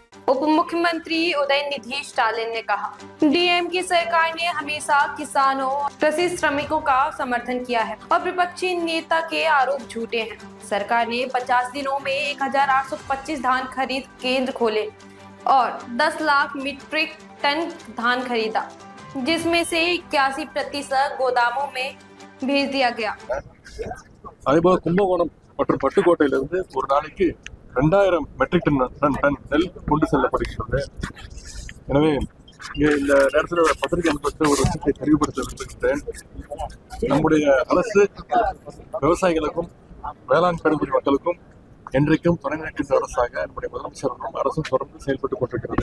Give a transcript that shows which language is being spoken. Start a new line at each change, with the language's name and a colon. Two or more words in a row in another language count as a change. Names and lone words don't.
Hindi: उप मुख्यमंत्री उदयनिधि स्टालिन ने कहा, डीएम की सरकार ने हमेशा किसानों और कृषि श्रमिकों का समर्थन किया है और विपक्षी नेता के आरोप झूठे हैं। सरकार ने 50 दिनों में 1825 धान खरीद केंद्र खोले और 10 लाख
English: metric ton
Hindi: धान खरीदा, जिसमें से 81% गोदामों में भेज दिया गया।
Tamil: அதேபோல கும்பகோணம் மற்றும் பட்டுக்கோட்டையிலிருந்து ஒரு நாளைக்கு 2000
English: metric ton
Tamil: நெல் கொண்டு செல்லப்படுகிறது. எனவே இந்த நேரத்தில் பத்திரிகை அனுப்பப்பட்ட ஒரு விஷயத்தை தெளிவுபடுத்த விரும்புகின்றேன். நம்முடைய அரசு விவசாயிகளுக்கும் வேளாண் பெருங்குடி மக்களுக்கும் என்றைக்கும் துணை நிற்கின்ற அரசாக நம்முடைய முதலமைச்சரும் அரசும் தொடர்ந்து செயல்பட்டுக் கொண்டிருக்கிறது.